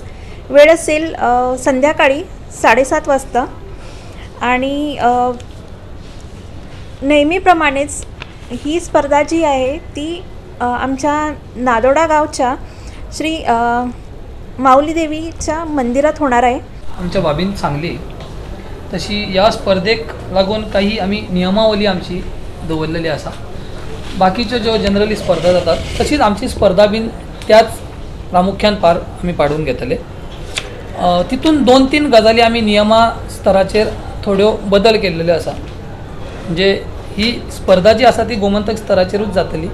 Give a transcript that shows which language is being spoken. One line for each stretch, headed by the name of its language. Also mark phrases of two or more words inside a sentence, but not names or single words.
Marathi: वेळ असेल संध्याकाळी 7:30 वाजता आणि नेहमीप्रमाणेच ही स्पर्धा जी आहे ती आमच्या नादोडा गावच्या श्री माऊली देवीच्या मंदिरात होणार आहे।
Konkani: आमच्या बाबीन सांगली तशी या स्पर्धेक लागून काही आम्ही नियमावली आमची दवरलेली आसा। बाकीच्यो ज्यो जनरली स्पर्धा जातात तशीच आमची स्पर्धा बीन त्याच प्रामुख्यान पार आमी पाडून घेतले। तितून 2-3 गजाली आमी नियमा स्तराचेर थोड्यो बदल केल्लेल्यो आसा। म्हणजे ही स्पर्धा जी आसा ती गोमंतक स्तराचेरूच जातली।